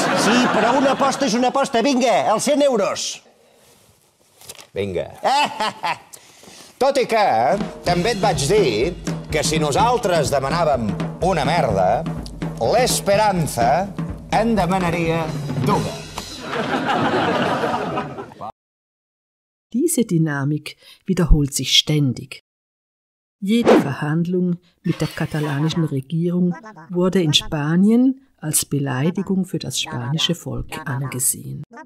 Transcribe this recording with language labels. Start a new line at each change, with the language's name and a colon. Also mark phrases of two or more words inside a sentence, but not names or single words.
Catalan: Sí, però una aposta és una aposta. Vinga, els 100 euros. Vinga. Tot i que també et vaig dir que si nosaltres demanàvem una merda, l'Esperanza en demanaria dues.
German: Diese Dynamik wiederholt sich ständig. Jede Verhandlung mit der katalanischen Regierung wurde in Spanien als Beleidigung für das spanische Volk angesehen.